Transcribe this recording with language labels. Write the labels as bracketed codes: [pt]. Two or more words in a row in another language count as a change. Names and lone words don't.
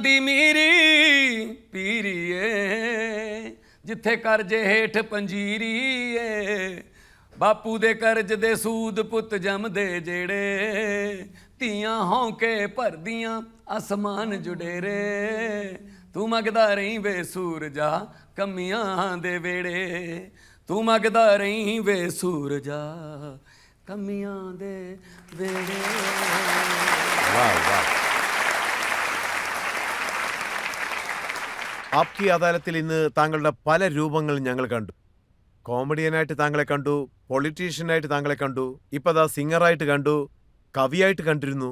[pa] ਦੀ ਮੀਰੀ ਪੀਰੀਏ ਜਿੱਥੇ ਕਰਜੇ ਹੇਠ ਪੰਜੀਰੀਏ ਬਾਪੂ ਦੇ ਕਰਜ਼ ਦੇ ਸੂਦ ਪੁੱਤ ਜੰਮਦੇ ਜਿਹੜੇ ਧੀਆਂ ਹੌਂਕੇ ਭਰਦੀਆਂ ਅਸਮਾਨ ਜੁਡੇਰੇ ਤੂੰ ਮੰਗਦਾ ਰਹੀਂ ਵੇ ਸੂਰਜਾ ਕਮੀਆਂ ਦੇ ਵੇੜੇ ਤੂੰ ਮੰਗਦਾ ਰਹੀਂ ਵੇ ਸੂਰਜਾ ਕਮੀਆਂ ਦੇ ਵੇੜੇ. [ml] ആപ്കി അദാലത്തിൽ ഇന്ന് താങ്കളുടെ പല രൂപങ്ങൾ ഞങ്ങൾ കണ്ടു. കോമഡിയനായിട്ട് താങ്കളെ കണ്ടു, പൊളിറ്റീഷ്യനായിട്ട് താങ്കളെ കണ്ടു, ഇപ്പതാ സിംഗറായിട്ട് കണ്ടു, കവിയായിട്ട് കണ്ടിരുന്നു.